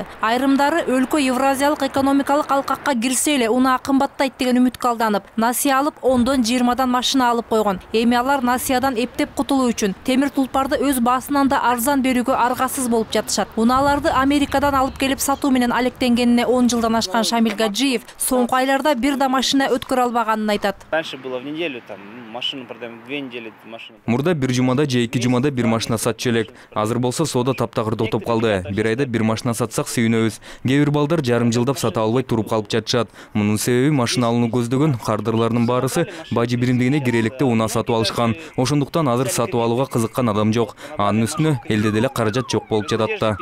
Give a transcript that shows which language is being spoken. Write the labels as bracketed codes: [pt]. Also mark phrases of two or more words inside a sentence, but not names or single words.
[ky] Айрымдары өлкө Евразиялык экономикалык алкакка кирсе эле унаа кымбаттайт деген үмүткө алданып, насыя алып 10-20 машина алып койгон. Эми алар насыядан эптеп кутулуу үчүн темир тулпарды өз баасынан да арзан берүүгө аргасыз болуп жатышат. Унааларды Америкадан алып келип сатуу менен алектенгенине 10 жылдан ашкан Шамил Гаджиев соңку айларда бир да машина өткөрө албаганын айтат. [ru] Раньше было в неделю, там машину продаем, 2 недели машину. [ky] Мурда бир жумада же 2 жумада бир машина сатчу элек. Азыр болсо соода таптагыр токтоп калды. Бир айда бир машина сатсак сүйүнөбүз. Кээ бир балдар жарым жылдап сата албай туруп калып жатышат. Мунун себеби машина алууну көздөгөн кардырлардын баарысы бажы биримдигине кирелекте унаа сатып алышкан. Ошондуктан азыр сатып алууга кызыккан адам жок. Анын үстүнө элде деле каражат жок болуп жатат да.